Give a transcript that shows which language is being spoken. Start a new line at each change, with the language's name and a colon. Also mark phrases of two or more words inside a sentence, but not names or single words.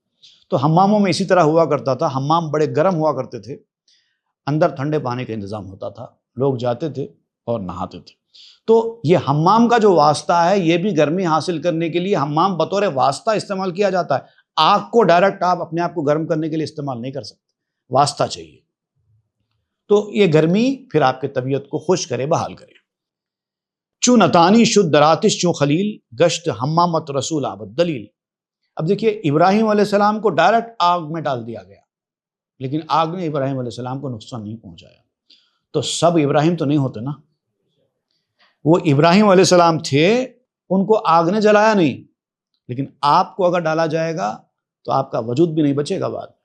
Urdu: تو حماموں میں اسی طرح ہوا کرتا تھا، حمام بڑے گرم ہوا کرتے تھے، اندر ٹھنڈے پانی کا انتظام ہوتا تھا، لوگ جاتے تھے اور نہاتے تھے۔ تو یہ حمام کا جو واسطہ ہے، یہ بھی گرمی حاصل کرنے کے لیے حمام بطور واسطہ استعمال کیا جاتا ہے۔ آگ کو ڈائریکٹ آپ اپنے آپ کو گرم کرنے کے لیے استعمال نہیں کر سکتے، واسطہ چاہیے۔ تو یہ گرمی پھر آپ کی طبیعت کو خوش کرے، بحال کرے۔
Persian: چون نتانی شد دراتش چون خلیل، گشت حمامت رسول آبد دلیل۔
Urdu: اب دیکھیے، ابراہیم علیہ السلام کو ڈائریکٹ آگ میں ڈال دیا گیا، لیکن آگ نے ابراہیم علیہ السلام کو نقصان نہیں پہنچایا۔ تو سب ابراہیم تو نہیں ہوتے نا، وہ ابراہیم علیہ السلام تھے، ان کو آگ نے جلایا نہیں، لیکن آپ کو اگر ڈالا جائے گا تو آپ کا وجود بھی نہیں بچے گا بعد میں۔